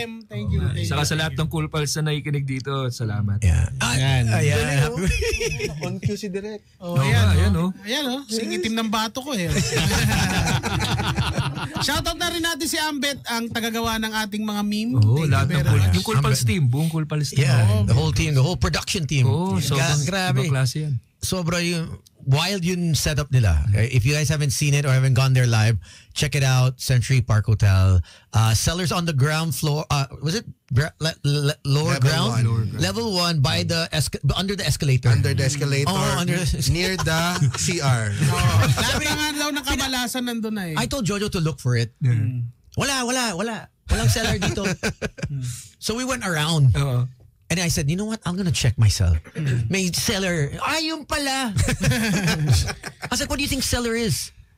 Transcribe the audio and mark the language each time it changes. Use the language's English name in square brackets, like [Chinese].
[English] Thank you. [Filipino] Saka sa lahat ng Cool Pals na nakikinig dito, salamat. Ayan. On cue si Direk. Ayan. Ayan. Singitim ng bato ko Shoutout na rin natin si Ambet, ang tagagawa ng ating mga meme. Lahat ng yung Cool Pals team, buong Cool Pals team. [English] Yeah, the whole team, the whole production team. [Filipino] Grabe. Ibang klase yan. Sobra yung wild yung setup nila. [English] If you guys haven't seen it or haven't gone there live, check it out. Century Park Hotel. Sellers on the ground floor. Was it lower ground? Level 1 by the under the escalator. Under the escalator. Near the CR. [Filipino] Labi nga daw ng kamalasan nandun na [English] I told Jojo to look for it. [Filipino] Wala. Walang seller dito. [English] So we went around. And I said, you know what? I'm gonna check myself. [Filipino] May seller. Yung pala. [English] I was like, what do you think seller is?